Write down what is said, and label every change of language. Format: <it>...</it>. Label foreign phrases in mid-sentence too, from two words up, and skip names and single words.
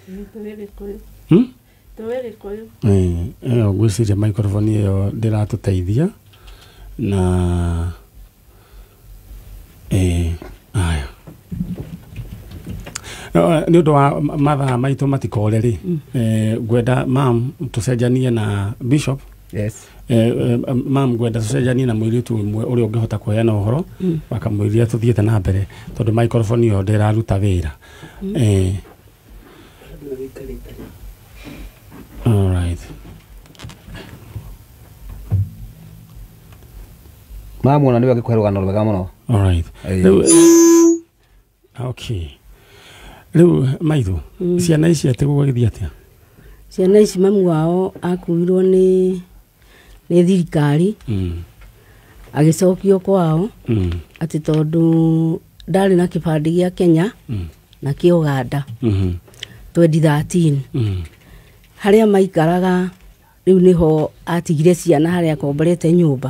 <ki>Ngwĩciria microphone ĩyo ndĩratũteithia na aya nĩ ũndũ wa mathaa maitũ matikore rĩ ngwenda mam tũcenjanie na Bishop.</ki> <en>Yes.</en> <ki>Mam ngwenda tũcenjanie na mũirĩtu ũmwe ũrĩa ũngĩhota kũheana ũhoro wakamwĩria tũthiĩte na mbere tondũ microphone ĩyo ndĩraruta wĩra.</ki> <en>All right.</en> <ki>Mamu ona niwe ngĩkũhe rũgano rwega mũno.</ki> <en>All right. Okay.</en> <ki>Rĩu maitho ciana ici atĩ gũgĩthiĩ atĩa? Ciana ici mamu wao akuirwo nĩ thirikari agĩcokio kwao atĩ tondũ ndarĩ na kĩbandĩ gĩa Kenya na kĩa Uganda 2013 harĩa maikaraga rĩu nĩho atigire ciana harĩa akomborete nyũmba.</ki>